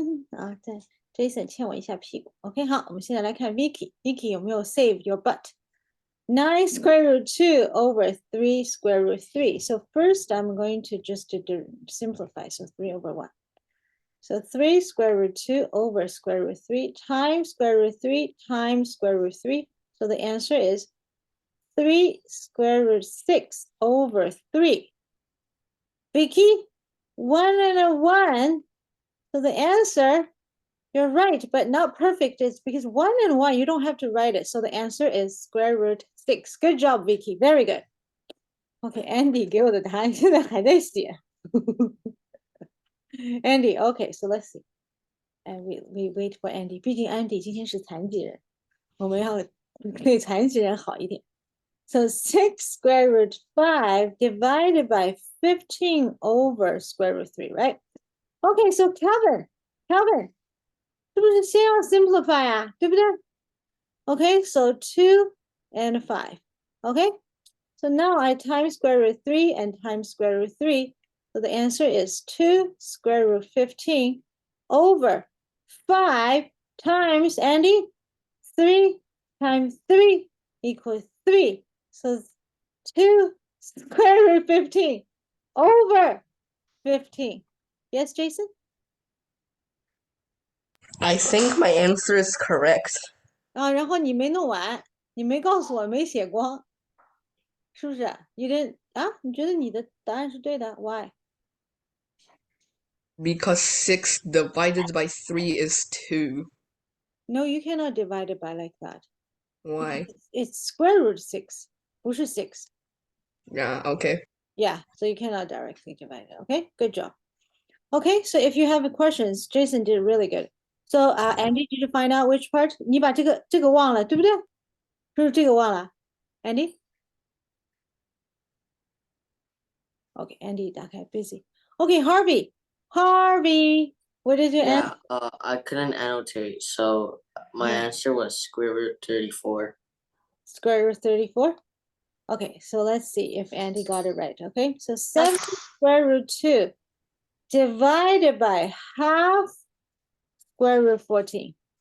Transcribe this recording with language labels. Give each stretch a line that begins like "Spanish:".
Chinese: 啊，对 ，Jason 欠我一下屁股。
English: OK，
Chinese: 好，我们现在来看 Vicky 有没有
English: save your butt？ 9 square root 2 over 3 square root 3. So first I'm going to just simplify. So 3 over 1. So 3 square root 2 over square root 3 times square root 3 times square root 3. So the answer is 3 square root 6 over 3. Vicky, 1 and a 1. So the answer, you're right, but not perfect. It's because 1 and 1, you don't have to write it. So the answer is square root 6. Good job, Vicky. Very good. Okay,
Chinese: Andy 给我的答案现在还在写。
English: Andy, okay, so let's see. And we wait for Andy.
Chinese: 毕竟 Andy 今天是残疾人，我们要对残疾人好一点。
English: So 6 square root 5 divided by 15 over square root 3, right? Okay, so
Chinese: Kelvin, 是不是先要 simplify 啊？对不对？
English: Okay, so 2 and 5. Okay, so now I times square root 3 and times square root 3. So the answer is 2 square root 15 over 5 times, Andy, 3 times 3 equals 3 So it's 2 square root 15 over 15. Yes, Jason? I think my answer is correct.
Chinese: 啊，然后你没弄完，你没告诉我，没写光，是不是？
English: You didn't
Chinese: 啊？你觉得你的答案是对的 ？
English: Why？ Because 6 divided by 3 is 2. No, you cannot divide it by like that. Why? It's square root 6,
Chinese: 不是
English: 6. Yeah, okay. Yeah, so you cannot directly divide it. Okay, good job. Okay, so if you have questions, Jason did really good. So, Andy, did you find out which part?
Chinese: 你把这个忘了，对不对？是不是这个忘了？Andy?
English: Okay, Andy
Chinese: 打开
English: busy. Okay, Harvey. Harvey, what is your answer? Yeah, I couldn't annotate, so my Yeah. answer was square root 34. Square root 34? Okay, so let's see if Andy got it right. Okay, so 7 square root 2 divided by half square root 14.